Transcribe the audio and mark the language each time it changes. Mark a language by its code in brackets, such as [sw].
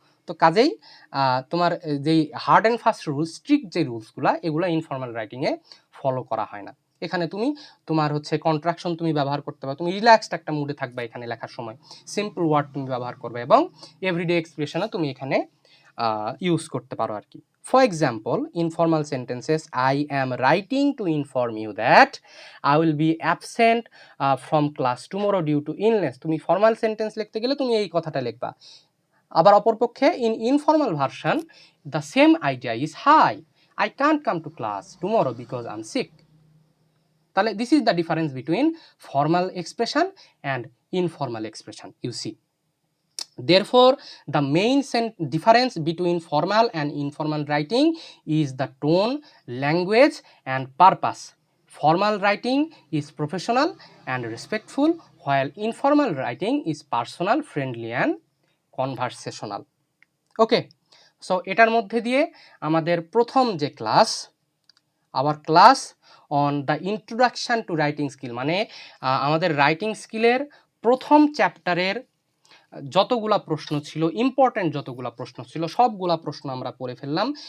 [bn] তো কাজেই তোমার যেই hard and fast rules, strict যে রুলসগুলো, এগুলো ইনফর্মাল রাইটিংয়ে ফলো করা হয় না। এখানে তুমি তোমার হচ্ছে কন্ট্রাকশন তুমি ব্যবহার করতে পারো, তুমি রিল্যাক্সড একটা মুডে থাকবে এখানে লেখার সময়, সিম্পল ওয়ার্ড তুমি ব্যবহার করবে এবং এভরিডে এক্সপ্রেশনও তুমি এখানে ইউজ করতে পারো আর কি। [en] For example, informal sentences, I am writing to inform you that I will be absent from class tomorrow due to illness. [bn] তুমি ফর্মাল সেন্টেন্স লিখতে গেলে তুমি এই কথাটা লিখবা, আবার অপরপক্ষে [en] In informal version the same idea is hi I can't come to class tomorrow because I am sick. [bn] তাহলে [en] This is the difference between formal expression and informal expression you see. Therefore, the main difference between formal and informal writing is the tone, language, and purpose. Formal writing is professional and respectful, while informal writing is personal, friendly, and conversational. Okay, so [bn] এটার মধ্যে দিয়ে আমাদের প্রথম যে class, [en] our class on the introduction to writing skill, [bn] মানে আমাদের writing স্কিলের প্রথম চ্যাপ্টারের যতগুলা প্রশ্ন ছিল, ইম্পর্ট্যান্ট যতগুলা প্রশ্ন ছিল, সবগুলা প্রশ্ন আমরা পড়ে ফেললাম।